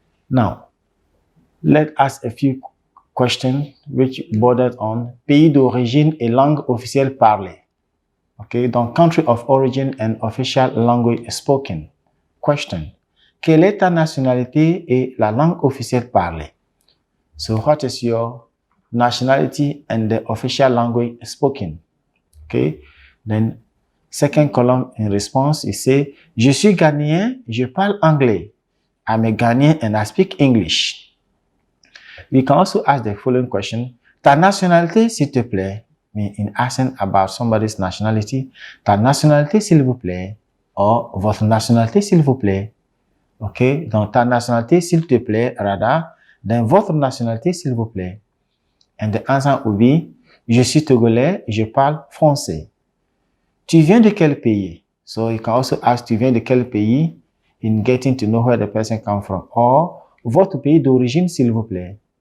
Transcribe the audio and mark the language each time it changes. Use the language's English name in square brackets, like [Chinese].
[English] Now, let's ask a few questions which bordered on pays d'origine et langue officielle parlée. Okay, donc country of origin and official language spoken. Question. [French] Quelle est ta nationalité et la langue officielle parlée? [English] So what is your nationality and the official language spoken? Okay, then second column in response, you say, je suis Ghanéen, je parle anglais. I'm a Ghanaian and I speak English. We can also ask the following question. [French] Ta nationalité, s'il te plaît. In asking about somebody's nationality, ta nationalité, s'il vous plaît. Or, votre nationalité, s'il vous plaît. Ok, donc ta nationalité, s'il te plaît, rather, then votre nationalité, s'il vous plaît. [English] And the answer will be, je suis togolais, je parle français. [French] Tu viens de quel pays? So you can also ask, tu viens de quel pays? [English] In getting to know where the person comes from. [French] Or, votre pays d'origine, s'il vous plaît.